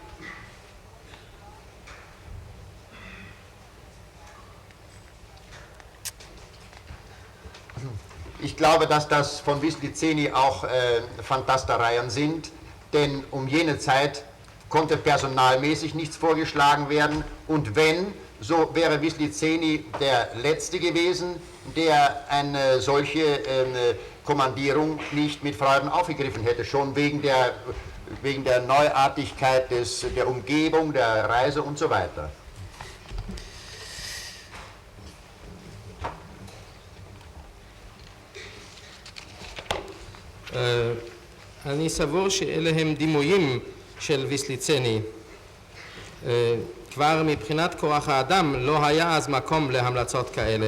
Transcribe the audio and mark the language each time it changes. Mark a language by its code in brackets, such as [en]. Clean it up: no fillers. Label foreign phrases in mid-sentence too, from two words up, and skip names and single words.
[de] Ich glaube, dass das von Wislizeni auch Fantastereien sind, denn um jene Zeit konnte personalmäßig nichts vorgeschlagen werden und wenn, so wäre Wislizeni der Letzte gewesen, der eine solche Kommandierung nicht mit Freuden aufgegriffen hätte, schon wegen der Neuartigkeit der Umgebung, der Reise und so weiter. [he] אני סבור שאלה הם דימויים של ויסליצני. כבר מבחינת כוח האדם לא היה אז מקום להמלצות כאלה.